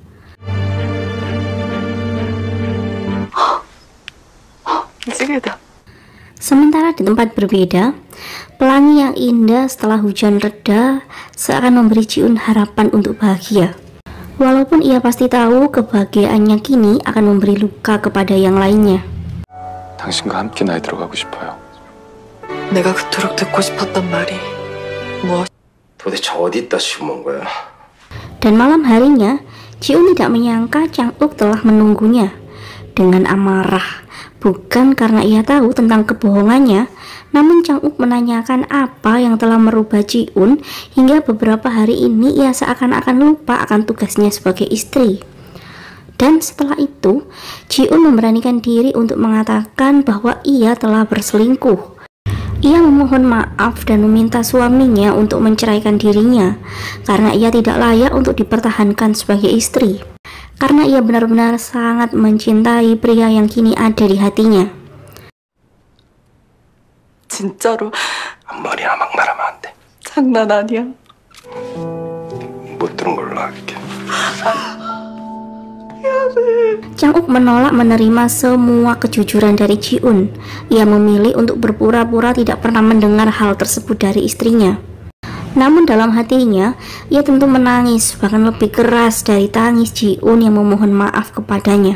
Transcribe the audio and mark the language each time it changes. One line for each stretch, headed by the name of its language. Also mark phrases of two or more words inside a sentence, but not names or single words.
Indonesian: Sementara di tempat berbeda, pelangi yang indah setelah hujan reda seakan memberi Ji-un harapan untuk bahagia. Walaupun ia pasti tahu kebahagiaannya kini akan memberi luka kepada yang lainnya.
Korean: 당신과 함께 나이 들어가고 싶어요. 내가 그토록 듣고 싶었던 말이 무엇? 도대체 어디다 심은 거야?
Indonesian: Dan malam harinya, Ji-un tidak menyangka Chang-uk telah menunggunya dengan amarah. Bukan karena ia tahu tentang kebohongannya, namun Chang-uk menanyakan apa yang telah merubah Ji-un hingga beberapa hari ini ia seakan-akan lupa akan tugasnya sebagai istri. Dan setelah itu, Ji-un memberanikan diri untuk mengatakan bahwa ia telah berselingkuh. Ia memohon maaf dan meminta suaminya untuk menceraikan dirinya karena ia tidak layak untuk dipertahankan sebagai istri. Karena ia benar-benar sangat mencintai pria yang kini ada di hatinya.
Korean: 진짜로 앞머리나 막 말하면 안 돼. 장난 아니야. 못 들은 걸로 할게.
Indonesian: Chang-uk menolak menerima semua kejujuran dari Ji-un. Ia memilih untuk berpura-pura tidak pernah mendengar hal tersebut dari istrinya. Namun dalam hatinya, ia tentu menangis, bahkan lebih keras dari tangis Ji-un yang memohon maaf kepadanya.